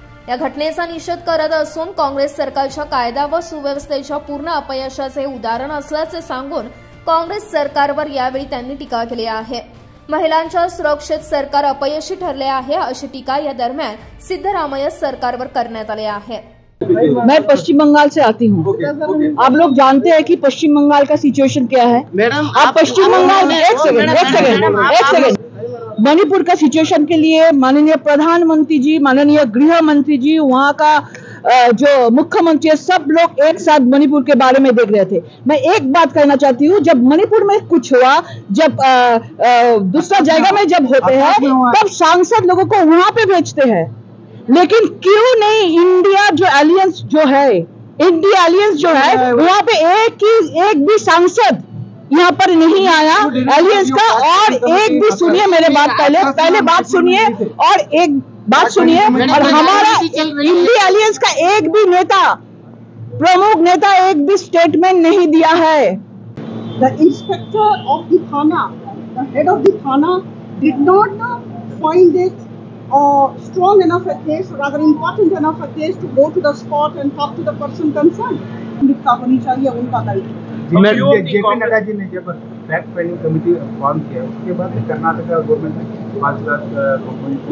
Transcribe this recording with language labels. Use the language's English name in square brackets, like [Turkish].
[Marathi] या घटनेचा निषेध करत असून काँग्रेस सरकारच्या कायदा व सुव्यवस्थेच्या पूर्ण अपयशाचे उदाहरण असल्याचे सांगून काँग्रेस सरकारवर यावेळी त्यांनी टीका केली आहे। महिलांच्या सुरक्षेत सरकार अपयशी ठरले आहे अशी टीका या दरम्यान सिद्धरामय्या सरकारवर करण्यात आली आहे। [Hindi] मैं पश्चिम बंगाल से आती हूँ। आप लोग जानते हैं कि पश्चिम बंगाल का सिचुएशन क्या है। मैडम आप पश्चिम बंगाल में एक सेकंड मणिपुर का सिचुएशन के लिए माननीय प्रधानमंत्री जी, माननीय गृह मंत्री जी, वहाँ का जो मुख्यमंत्री है, सब लोग एक साथ मणिपुर के बारे में देख रहे थे। मैं एक बात कहना चाहती हूँ, जब मणिपुर में कुछ हुआ, जब दूसरा जगह में जब होते हैं तब सांसद लोगों को वहां पे भेजते हैं, लेकिन क्यों नहीं इंडिया जो एलियंस जो है, इंडिया एलियंस जो है, वहाँ पे एक भी सांसद यहाँ पर नहीं आया एलियंस का। और एक भी सुनिए मेरे बात, पहले बात सुनिए और एक बात सुनिए, और हमारा इंडिया एलियंस का एक भी नेता, प्रमुख नेता एक भी स्टेटमेंट नहीं दिया है। [English] The inspector of the Thana, the head of the Thana did not find it strong enough a case, rather important enough a case to go to the spot and talk to the person concerned. [Hindi] उनका होनी चाहिए, उनका दायित्व। JP Nadda ji ने जब fact finding committee form किया, उसके बाद कर्नाटक गवर्नमेंट ने 5 लाख